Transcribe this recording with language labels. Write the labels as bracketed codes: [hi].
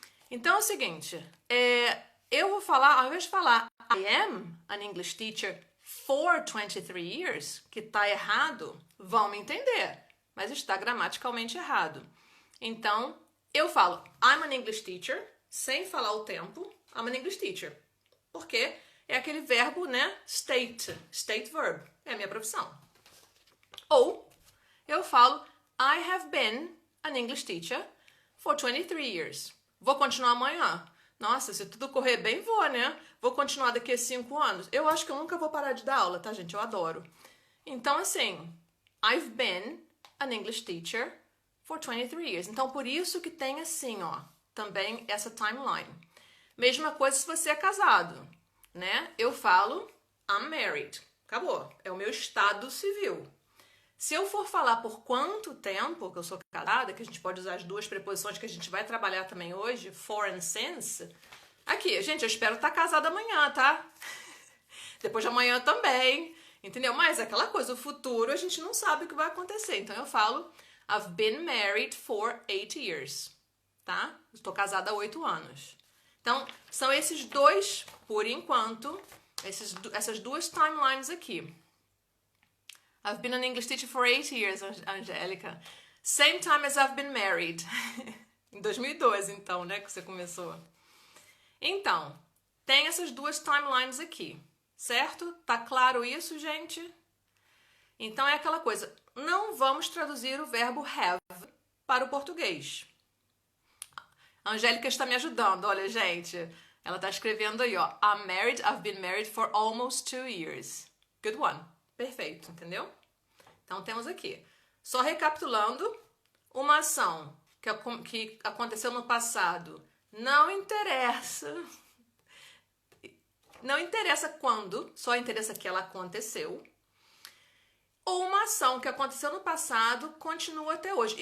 [pt] Então é o seguinte, eu vou falar, ao invés de falar [en] I am an English teacher for 23 years, [pt] que está errado, vão me entender, mas está gramaticalmente errado. Então, eu falo [en] I'm an English teacher, [pt] sem falar o tempo, I'm an English teacher. Porque é aquele verbo, né, state verb, é a minha profissão. Ou, eu falo [en] I have been an English teacher for 23 years. [pt] Vou continuar amanhã. Nossa, se tudo correr bem, vou, né? Vou continuar daqui a 5 anos. Eu acho que eu nunca vou parar de dar aula, tá, gente? Eu adoro. Então, assim, [en] I've been an English teacher for 23 years. [pt] Então, por isso que tem assim, ó, também essa timeline. Mesma coisa se você é casado, né? Eu falo [en] I'm married. [pt] Acabou. É o meu estado civil. Se eu for falar por quanto tempo que eu sou casada, que a gente pode usar as duas preposições que a gente vai trabalhar também hoje, for and since, aqui, gente, eu espero estar casada amanhã, tá? Depois de amanhã também, entendeu? Mas é aquela coisa, o futuro a gente não sabe o que vai acontecer. Então eu falo, [en] I've been married for 8 years, [pt] tá? Estou casada há 8 anos. Então, são esses dois, por enquanto, essas duas timelines aqui. [en] I've been an English teacher for 8 years, Angélica. Same time as I've been married. [pt] Em 2012, então, né, que você começou. Então, tem essas duas timelines aqui, certo? Tá claro isso, gente? Então é aquela coisa, não vamos traduzir o verbo have para o português. A Angélica está me ajudando, olha, gente. Ela está escrevendo aí, ó. [en] I've been married for almost 2 years. Good one. [pt] Perfeito, entendeu? Então, temos aqui. Só recapitulando, uma ação que aconteceu no passado não interessa. Não interessa quando, só interessa que ela aconteceu. Ou uma ação que aconteceu no passado continua até hoje.